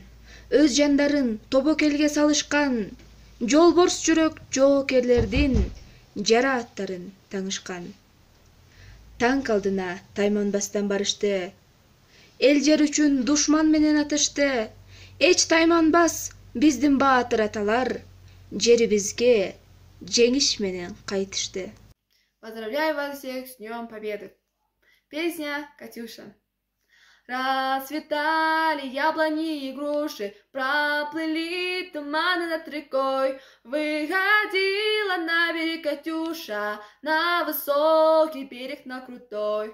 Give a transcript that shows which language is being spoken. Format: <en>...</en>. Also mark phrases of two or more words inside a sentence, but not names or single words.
<ky>Өз жандарын тобокелге салышкан. Жолборс жүрөк жоокерлердин жара аттарын таңышкан. Танк алдына тайманбастан барышты. Эл жер үчүн душман менен атышты. Эч тайманбас биздин баатыр аталар. Жерибизге жеңиш менен кайтышты.</ky> <ru>Поздравляю вас всех с Днем Победы. Песня «Катюша». Расцветали яблони и груши, проплыли туманы над рекой. Выходила на берег Катюша, на высокий берег, на крутой.</ru>